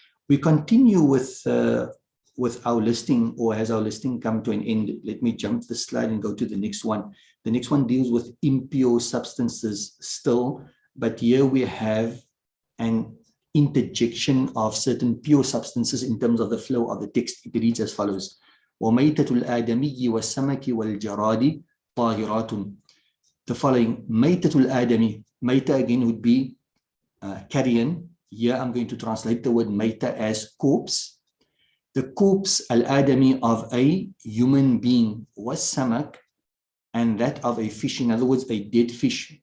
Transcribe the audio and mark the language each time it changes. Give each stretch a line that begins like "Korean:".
English: We continue with our listing, or has our listing come to an end? Let me jump the slide and go to the next one. The next one deals with impure substances still, but here we have an interjection of certain pure substances in terms of the flow of the text. It reads as follows:
Arabic: وَمَيْتَةُ الْآدَمِيِّ وَالسَّمَكِ وَالْجَرَادِ طَاهِرَاتٌ.
English: The following,
Arabic: مَيْتَةُ الْآدَمِ,
English: Mayta again would be carrion. Here I'm going to translate the word Mayta as corpse. The corpse al-adami of a human being was samak, and that of a fish, in other words, a dead fish.